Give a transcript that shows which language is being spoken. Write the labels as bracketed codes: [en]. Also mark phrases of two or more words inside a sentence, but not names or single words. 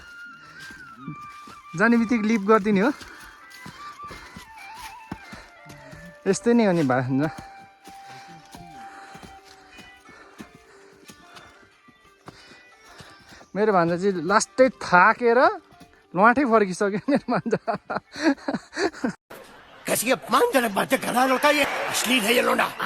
[ne] जाने बित्तिकै लिभ गरिदिने हो यस्तै नै हो नि भान्जा मेरो भान्जा चाहिँ लास्टै थाकेर लुवाटै फर्किसक्यो मेरो भान्जा [hi] कैसी अपमानजनक बातें कर रहा है लड़का ये अश्लील है ये लोंडा